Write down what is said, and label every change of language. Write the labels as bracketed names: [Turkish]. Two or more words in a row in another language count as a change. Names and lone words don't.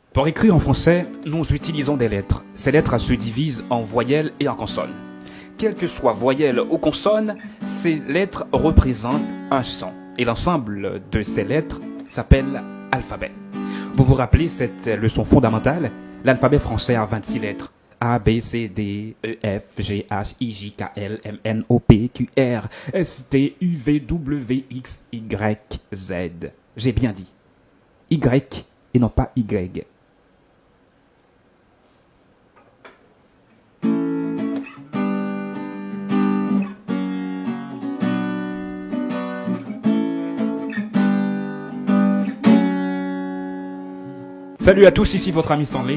[French] Pour écrire en français, nous utilisons des lettres. Ces lettres se divisent en voyelles et en consonnes. Quelle que soit voyelle ou consonne, ces lettres représentent un son. Et l'ensemble de ces lettres s'appelle alphabet. Vous vous rappelez cette leçon fondamentale? L'alphabet français a 26 lettres. A, B, C, D, E, F, G, H, I, J, K, L, M, N, O, P, Q, R, S, T, U, V, W, X, Y, Z. J'ai bien dit Y et non pas Y. Salut à tous, ici votre ami Stanley.